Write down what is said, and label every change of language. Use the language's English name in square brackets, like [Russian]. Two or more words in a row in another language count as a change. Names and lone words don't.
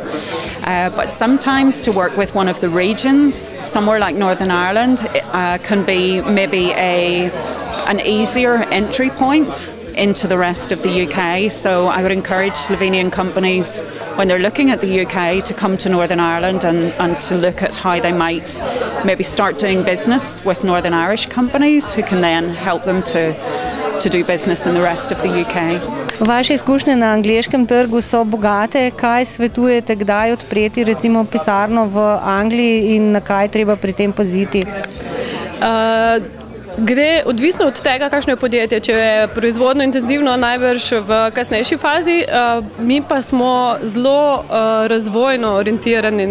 [English] But sometimes to work with one of the regions, somewhere like Northern Ireland, can be maybe an easier entry point into the rest of the UK. So I would encourage Slovenian companies, when they're looking at the UK, to come to Northern Ireland and to look at how they might maybe start doing business with Northern Irish companies who can then help them to do business in the rest of the UK. [Slovenian] Vaše izkušnje na angleškem trgu so bogate. Kaj svetujete, kdaj odpreti recimo pisarno v Angliji in na kaj treba pri tem paziti? Gre odvisno od tega, kakšno je podjetje. Če je proizvodno intenzivno, najbrž v kasnejši fazi, mi pa smo zelo razvojno orientirani.